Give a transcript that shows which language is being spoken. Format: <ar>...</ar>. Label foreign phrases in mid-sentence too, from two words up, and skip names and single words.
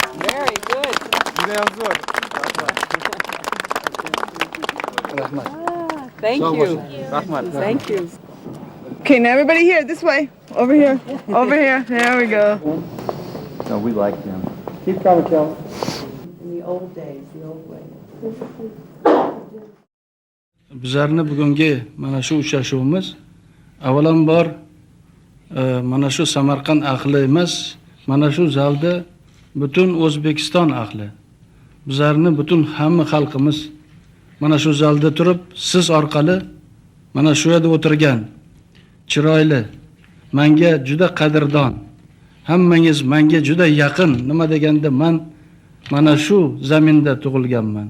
<en>Very good. Thank you. Thank you. Okay, now everybody here, this way. Over here. Over here. There we go. No, we like them. Keep coming, Kelly. In the old days, the old way.</en> <uz>Bizlarni bugungi mana shu uchrashuvimiz avvalambor mana shu Samarqand ahli emas, mana shu zalda butun O'zbekiston ahli. Bizlarni butun hamma xalqimiz mana shu zalda turib, siz orqali mana shu yerda o'tirgan chiroyli, menga juda qadrdon, hammangiz menga juda yaqin, nima deganda men mana shu zaminda tug'ilganman.</uz>